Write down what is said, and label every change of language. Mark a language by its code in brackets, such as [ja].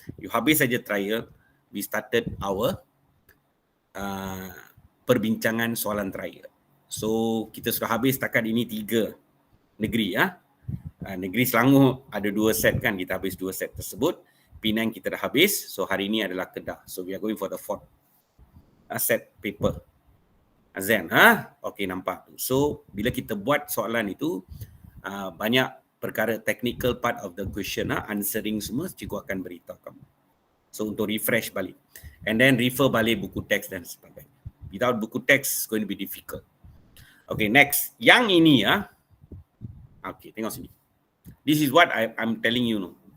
[en] You [ms] habis saja [en] trial. We started our [ms] perbincangan soalan [en] trial. [ms] So, kita sudah habis setakat ini 3 negeri. Negeri Selangor ada 2 set kan. Kita habis 2 set tersebut. Penang kita dah habis. So, hari ini adalah Kedah. [en] So, we are going for the 4th set paper. [ms] Azan, Okey, nampak tu. So, bila kita buat soalan itu, banyak perkara [en] technical part of the question, answering [ms] semua, cikgu akan beritahu kamu. So, untuk refresh balik. [en] And then [ms] refer balik buku teks dan sebagainya. [en] Without buku teks, it's going to be difficult. Okay, next. [ms] Yang ini, Okay, tengok sini. [en] This is what I'm telling you.